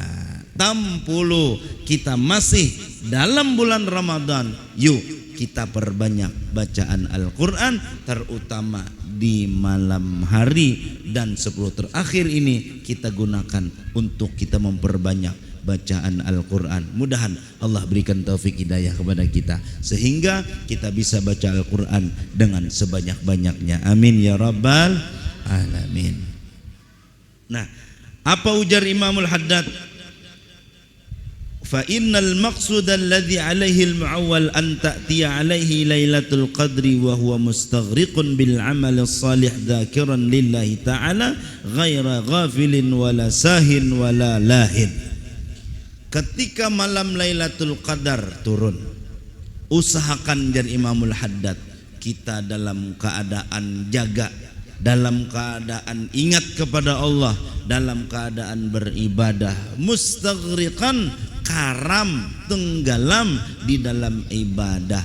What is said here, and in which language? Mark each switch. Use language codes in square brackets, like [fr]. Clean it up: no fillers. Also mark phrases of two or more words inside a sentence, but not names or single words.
[id] Tampulu kita masih dalam bulan Ramadan, yuk kita perbanyak bacaan Al-Quran, terutama di malam hari dan 10 terakhir ini kita gunakan untuk kita memperbanyak bacaan Al-Quran. Mudahan Allah berikan taufik hidayah kepada kita sehingga kita bisa baca Al-Quran dengan sebanyak-banyaknya. [ar] آمين يا رب العالمين. [id] Nah, apa ujar Imamul Haddad? [ar] فإن المقصود الذي عليه المعول أن تأتي عليه ليلة القدر وهو مستغرق بالعمل الصالح ذاكرا لله تعالى غير غافل ولا ساه ولا لاه. [id] Ketika malam Lailatul Qadar turun, usahakan jar Imamul Haddad kita dalam keadaan jaga, dalam keadaan ingat kepada Allah, dalam keadaan beribadah, mustaghriqan, karam, tenggelam di dalam ibadah.